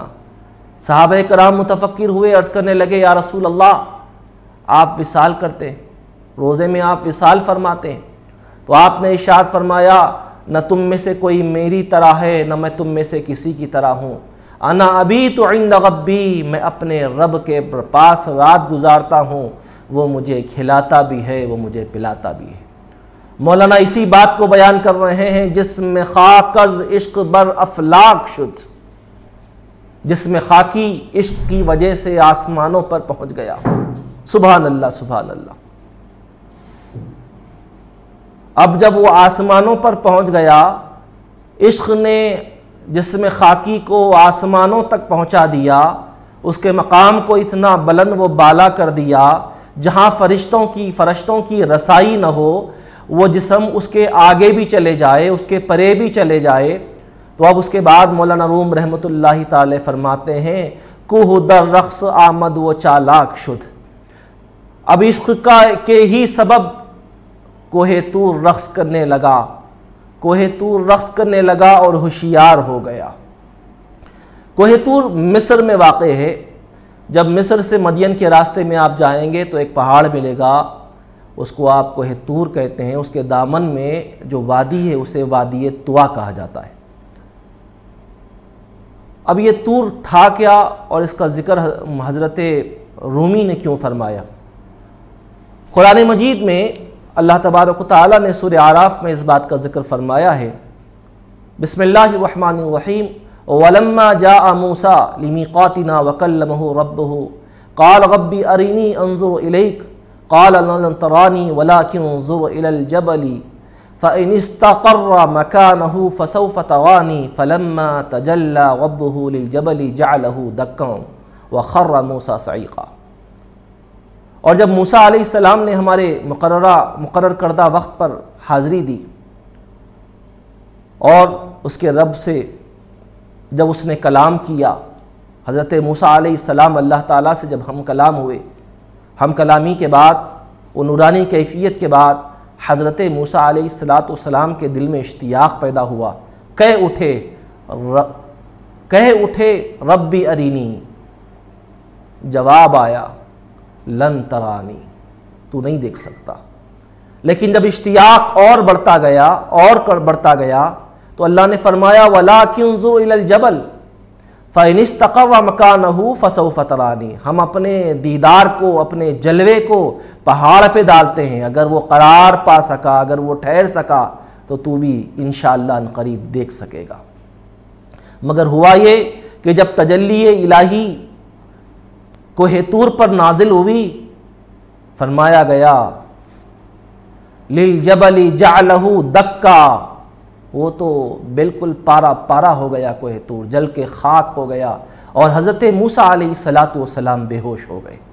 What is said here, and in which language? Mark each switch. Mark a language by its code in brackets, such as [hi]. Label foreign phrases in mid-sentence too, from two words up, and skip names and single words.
[ur] صحابہ کرام متفکر ہوئے، عرض کرنے لگے [ar] یا رسول اللہ [ur] آپ وصال کرتے ہیں، روزے میں آپ وصال فرماتے ہیں، تو آپ نے ارشاد فرمایا نہ تم میں سے کوئی میری طرح ہے نہ میں تم میں سے کسی کی طرح ہوں، [ar] انا ابیت عند ربی، [ur] میں اپنے رب کے پاس رات گزارتا ہوں، وہ مجھے کھلاتا بھی ہے وہ مجھے پلاتا بھی ہے۔ مولانا اسی بات کو بیان کر رہے ہیں، جس میں [fa] خاک از عشق بر افلاک شد، [ur] جس میں خاکی عشق کی وجہ سے آسمانوں پر پہنچ گیا۔ [ar] سبحان اللہ سبحان اللہ۔ [ur] اب جب وہ آسمانوں پر پہنچ گیا، عشق نے جسم خاکی کو آسمانوں تک پہنچا دیا، اس کے مقام کو اتنا بلند و بالا کر دیا جہاں فرشتوں کی رسائی نہ ہو، وہ جسم اس کے آگے بھی چلے جائے، اس کے پرے بھی چلے جائے۔ تو اب اس کے بعد مولانا روم رحمۃ اللہ تعالی فرماتے ہیں [fa] کوہ در رقص آمد و چالاک شد، [ur] اب عشق کے ہی سبب کوہ طور رقص کرنے لگا، کوہ طور رقص کرنے لگا اور ہوشیار ہو گیا۔ کوہ طور مصر میں واقع ہے۔ جب مصر سے مدین کے راستے میں آپ جائیں گے تو ایک پہاڑ ملے گا، اس کو آپ کوہ طور کہتے ہیں، اس کے دامن میں جو وادی ہے اسے وادی طوا کہا جاتا ہے۔ اب یہ طور تھا کیا اور اس کا ذکر حضرت رومی نے کیوں فرمایا؟ قرآن مجید میں اللہ تبارک و تعالیٰ نے سورہ اعراف میں اس بات کا ذکر فرمایا ہے۔ [ar] بسم اللہ الرحمن الرحیم وَلَمَّا جَاءَ مُوسَىٰ لِمِيقَاتِنَا وَكَلَّمَهُ رَبُّهُ قَالَ رَبِّ أَرِنِي أَنظُرْ إِلَيْكَ قَالَ لَن تَرَانِي وَلَٰكِنْ انظُرْ إِلَى الْجَبَلِ فَإِنِ اسْتَقَرَّ مَكَانَهُ فَسَوْفَ تَرَانِي فَلَمَّا تَجَلَّىٰ رَبُّهُ لِلْجَبَلِ جَعَلَهُ دَكًّا وَخَرَّ مُوسَىٰ صَعِيقًا۔ [ur] اور جب موسیٰ علیہ السلام نے ہمارے مقرر کردہ وقت پر حاضری دی اور اس کے رب سے جب اس نے کلام کیا، حضرت موسیٰ علیہ السلام اللہ تعالیٰ سے جب ہم کلام ہوئے، ہم کلامی کے بعد وہ نورانی کیفیت کے بعد حضرت موسیٰ علیہ السلام کے دل میں اشتیاق پیدا ہوا، کہہ اٹھے [ar] ربی ارینی، [ur] جواب آیا [ar] لن ترانی، [ur] تو نہیں دیکھ سکتا۔ لیکن جب اشتیاق اور بڑھتا گیا تو اللہ نے فرمایا [ar] وَلَٰكِنْ انظُرْ إِلَى الْجَبَلِ فَإِنِ اسْتَقَرَّ مَكَانَهُ فَسَوْفَ تَرَانِي، [ur] ہم اپنے دیدار کو، اپنے جلوے کو پہاڑ پہ ڈالتے ہیں، اگر وہ قرار پا سکا، اگر وہ ٹھہر سکا تو تو بھی انشاءاللہ عنقریب دیکھ سکے گا۔ مگر ہوا یہ کہ جب تجلی الہی کوہ طور پر نازل ہوئی، فرمایا گیا [ar] لِلْجَبَلِ جَعْلَهُ دَكًّا، [ur] وہ تو بالکل پارا ہو گیا، کوہ طور جل کے خاک ہو گیا، اور حضرت موسیٰ علیہ السلام بے ہوش ہو گئے۔